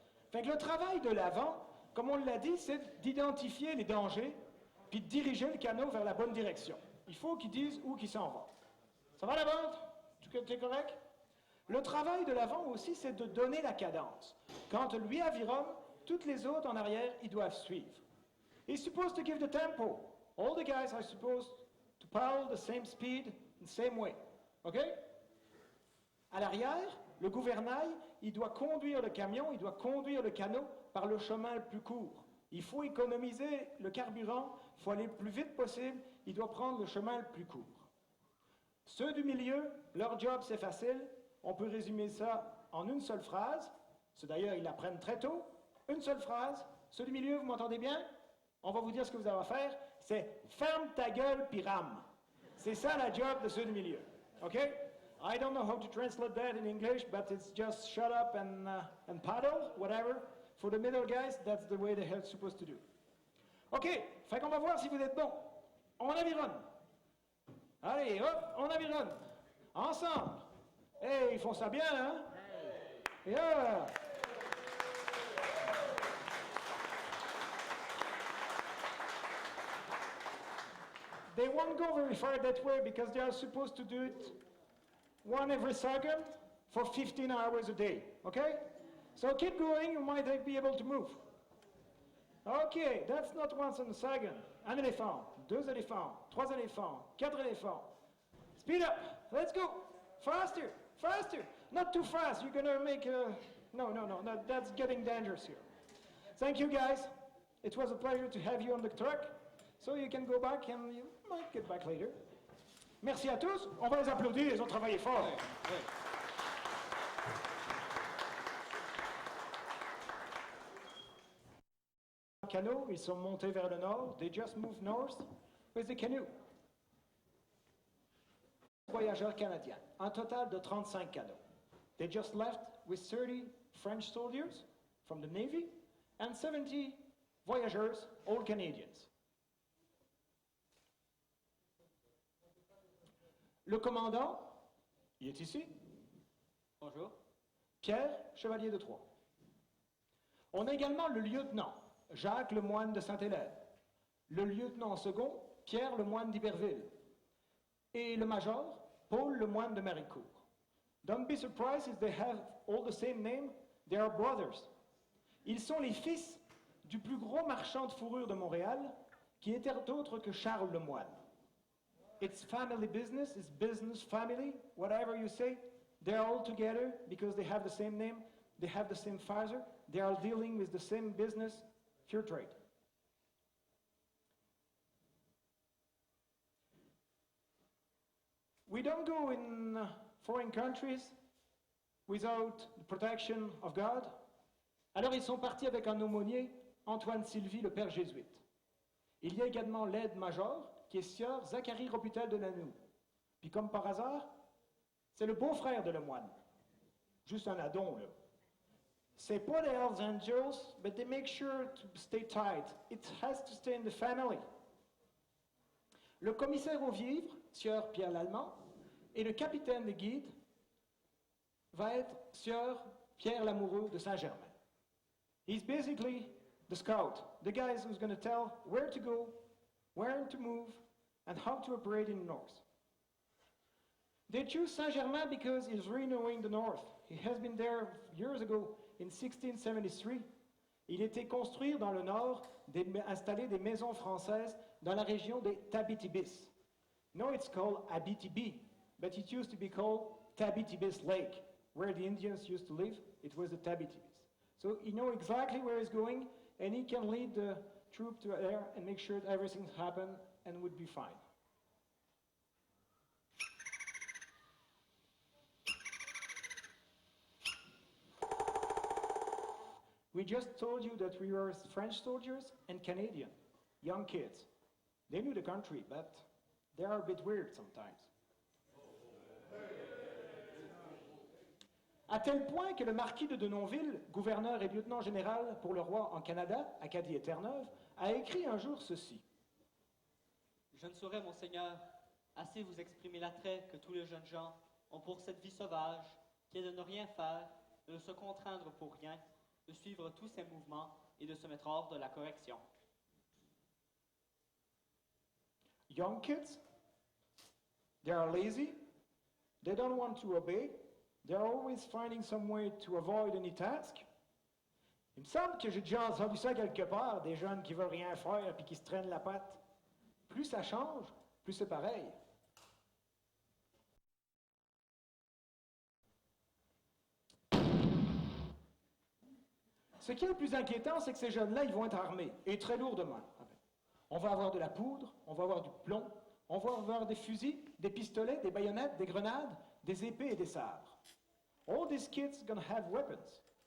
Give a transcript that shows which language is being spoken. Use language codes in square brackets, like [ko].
[fr] Fait que le travail de l'avant, comme on l'a dit, c'est d'identifier les dangers puis de diriger le canot vers la bonne direction. Il faut qu'ils disent où qu'ils s'en vont. Ça va l'avant? Tu es correct? Le travail de l'avant aussi, c'est de donner la cadence. Quand lui avironne, toutes les autres en arrière, ils doivent suivre. [en] He's supposed to give the tempo. All the guys are supposed to paddle the same speed, the same way. OK? [fr] À l'arrière, le gouvernail, il doit conduire le camion, il doit conduire le canot par le chemin le plus court. Il faut économiser le carburant, il faut aller le plus vite possible, il doit prendre le chemin le plus court. Ceux du milieu, leur job c'est facile, on peut résumer ça en une seule phrase. C'est d'ailleurs, ils l'apprennent très tôt. Une seule phrase. Ceux du milieu, vous m'entendez bien? On va vous dire ce que vous avez à faire. C'est « ferme ta gueule puis rame ». C'est ça la job de ceux du milieu. OK? [en] I don't know how to translate that in English, but it's just shut up and paddle, whatever. For the middle guys, that's the way they're supposed to do. [fr] OK, fait qu'on va voir si vous êtes bons. On avironne. Allez, hop, on avironne. Ensemble. Hey, ils font ça bien, hein? [en] Yeah. They won't go very far that way because they are supposed to do it one every second for 15 hours a day, okay? So keep going, you might be able to move. Okay, that's not once in a second. [fr] Un éléphant, deux éléphants, trois éléphants, quatre éléphants. [en] Speed up, let's go. Faster, faster. Not too fast, you're gonna make a... No, that's getting dangerous here. Thank you guys. It was a pleasure to have you on the truck. So you can go back and you might get back later. [fr] Merci à tous. On va les applaudir, ils ont travaillé fort. Canoe, ils sont montés vers le nord. [en] They just moved north with the canoe. [fr] Voyageurs canadiens, un total de 35 canots. [en] They just left with 30 French soldiers from the Navy and 70 voyageurs, all Canadians. [fr] Le commandant, il est ici. Bonjour. Pierre, chevalier de Troyes. On a également le lieutenant, Jacques le moine de Sainte-Hélène. Le lieutenant second, Pierre le moine d'Iberville. Et le major, Paul le moine de Maricourt. [en] Don't be surprised if they have all the same name. They are brothers. [fr] Ils sont les fils du plus gros marchand de fourrure de Montréal, qui était autre que Charles le moine. [en] It's family business, it's business family, whatever you say. They're all together because they have the same name, they have the same father, they are dealing with the same business, pure trade. We don't go in foreign countries without the protection of God. [fr] Alors ils sont partis avec un aumônier, Antoine Sylvie, le père jésuite. Il y a également l'aide-major, qui est sieur Zacharie Roputel de Nanou. Puis comme par hasard, c'est le beau-frère de le moine. Juste un addon, là. C'est pas des Hells Angels, [en] but they make sure to stay tight. It has to stay in the family. [fr] Le commissaire aux vivres, sieur Pierre Lallemand, et le capitaine de guide va être sieur Pierre Lamoureux de Saint-Germain. [en] He's basically the scout, the guy who's going to tell where to go, where to move, and how to operate in the north. They choose Saint-Germain because he's renewing the north. He has been there years ago, in 1673. [fr] Il était construire dans le nord, installer des maisons françaises dans la région des Tabitibis. [en] Now it's called Abitibi, but it used to be called Tabitibis Lake, where the Indians used to live. It was the Tabitibis. So he knows exactly where he's going, and he can lead the troop to there and make sure that everything happens and would be fine. We just told you that we were French soldiers and Canadian, young kids. They knew the country, but they are a bit weird sometimes. [fr] À tel point que le marquis de Denonville, gouverneur et lieutenant général pour le roi en Canada, Acadie et Terre-Neuve, a écrit un jour ceci. Je ne saurais, monseigneur, assez vous exprimer l'attrait que tous les jeunes gens ont pour cette vie sauvage, qui est de ne rien faire, de ne se contraindre pour rien, de suivre tous ses mouvements et de se mettre hors de la correction. Young kids, they are lazy, they don't want to obey, they are always finding some way to avoid any task. Il me semble que j'ai déjà entendu ça quelque part, des jeunes qui veulent rien faire et qui se traînent la patte. Plus ça change, plus c'est pareil. Ce qui est le plus inquiétant, c'est que ces jeunes-là, ils vont être armés, et très lourdement. On va avoir de la poudre, on va avoir du plomb, on va avoir des fusils, des pistolets, des baïonnettes, des grenades, des épées et des sabres. [en] All these kids are gonna have weapons.